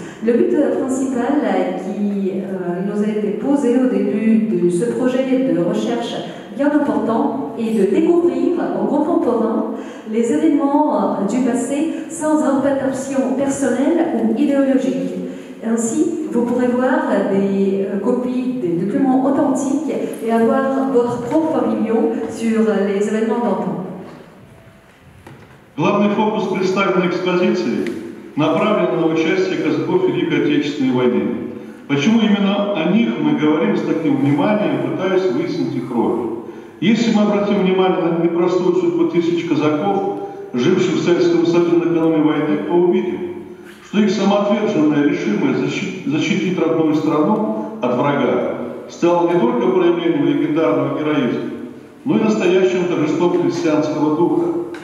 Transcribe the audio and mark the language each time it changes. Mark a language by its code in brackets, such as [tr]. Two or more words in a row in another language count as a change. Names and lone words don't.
[fr] Le but principal qui nous a été posé au début de ce projet de recherche bien important est de découvrir en contemporain les événements du passé sans interprétation personnelle ou idéologique. Ainsi, vous pourrez voir des copies des documents authentiques et avoir votre propre opinion sur les événements d'antan. [ru] Главный фокус представленной экспозиции направлен на участие казаков в Великой Отечественной войне. Почему именно о них мы говорим с таким вниманием, пытаясь выяснить их роль? Если мы обратим внимание на непростую судьбу тысяч казаков, живших в Советском Союзе накануне войны, то увидим, что их самоотверженная решимость защитить родную страну от врага стало не только проявлением легендарного героизма, но и настоящим торжеством христианского духа.